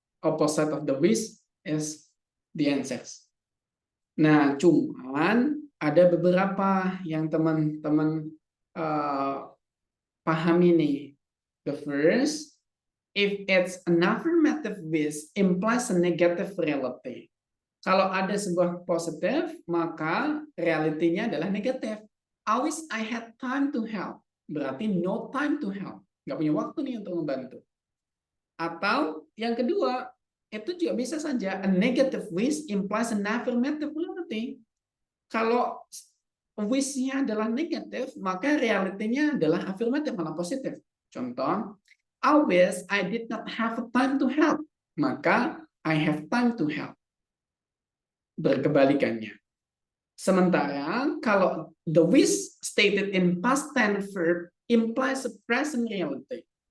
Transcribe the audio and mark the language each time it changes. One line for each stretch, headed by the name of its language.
English: Opposite of the wish is the answers.
Indonesian: Nah, cuman ada beberapa yang teman-teman pahami nih.
English: The first, if it's an affirmative wish implies a negative reality.
Indonesian: Kalau ada sebuah positif, maka realitinya adalah negatif.
English: I wish I had time to help.
Indonesian: Berarti
English: no time to help.
Indonesian: Nggak punya waktu nih untuk membantu. Atau yang kedua, itu juga bisa saja
English: a negative wish implies an affirmative reality.
Indonesian: Kalau wish-nya adalah negatif, maka realitinya adalah affirmative, malah positif.
English: Contoh, I wish I did not have time to help. Maka I have time to help. Berkebalikannya.
Indonesian: Sementara kalau
English: the wish stated in past tense verb implies a present reality.